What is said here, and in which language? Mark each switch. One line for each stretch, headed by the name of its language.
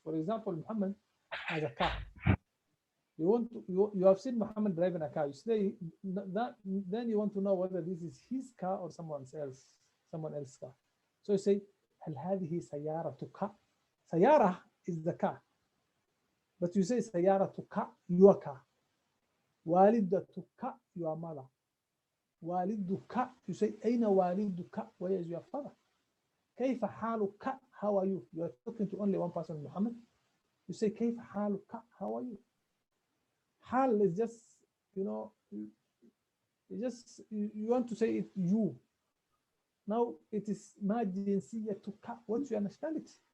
English: For example, Muhammad has a car. You have seen Muhammad driving a car. You say that, then you want to know whether this is his car or someone else's car. So you say
Arabic: هل هذه سيارتك?
English: سيارة is the car, but you say سيارتك, your car. والدتك, your mother.
Arabic: والدك,
English: you say
Arabic: أين والدك?
English: Where is your father?
Arabic: كيف حالك?
English: How are you? You are talking to only one person, Muhammad. You say
Arabic: كيف حالك?
English: How are you? حال is just, you want to say it you. Now it is
Arabic: ما جنسيتك?
English: What's your nationality?